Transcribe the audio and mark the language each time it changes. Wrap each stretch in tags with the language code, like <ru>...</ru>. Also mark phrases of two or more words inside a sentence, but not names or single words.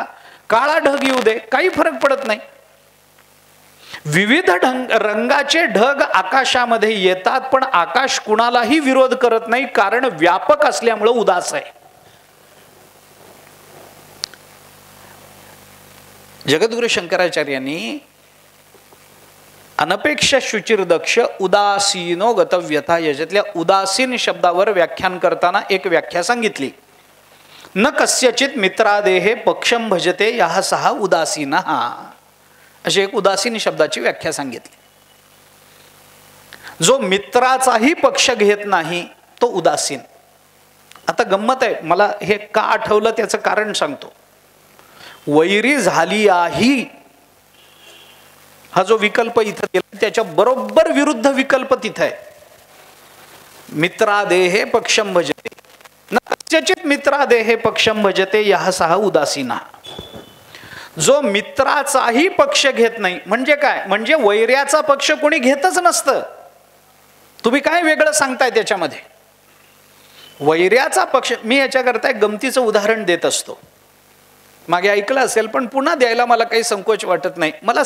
<mr>काळा ढग येऊ दे, काही फरक पडत नाही. विविध रंगाचे ढग आकाशामध्ये येतात, पण आकाश कुणालाही विरोध करत नाही, कारण व्यापक असल्यामुळे उदास आहे. जगद्गुरु शंकराचार्यांनी</mr> <sa>अनपेक्ष शुचिर्दक्ष उदासीनो गतव्यथा</sa> <mr>याच्यातल्या उदासीन शब्दावर व्याख्यान करताना एक व्याख्या सांगितली.</mr> <sa>न कस्यचित मित्रादेहे पक्षम भजते यः सहा उदासीनः,</sa> <mr>अशी एक उदासीन शब्दाची व्याख्या सांगितली. जो मित्राचाही पक्ष घेत नाही तो उदासीन. आता गंमत आहे, मला हे का आठवलं त्याचं कारण सांगतो. वैरी झाली आहे हा जो विकल्प इथं दिला त्याच्या बरोबर विरुद्ध विकल्प तिथं आहे.</mr> <sa>मित्रादेहे पक्षम भजते न कस्यचित मित्रादेहे पक्षम भजते यः सहा उदासीनः.</sa> <mr>जो मित्राचाही पक्ष घेत नाही म्हणजे काय? म्हणजे वैर्याचा पक्ष कोणी घेतच नसतं. तुम्ही काय वेगळं सांगताय त्याच्यामध्ये? वैर्याचा पक्ष, मी याच्याकरता एक गमतीचं उदाहरण देत असतो, मागे ऐकलं असेल पण पुन्हा द्यायला मला काही संकोच वाटत नाही.</mr>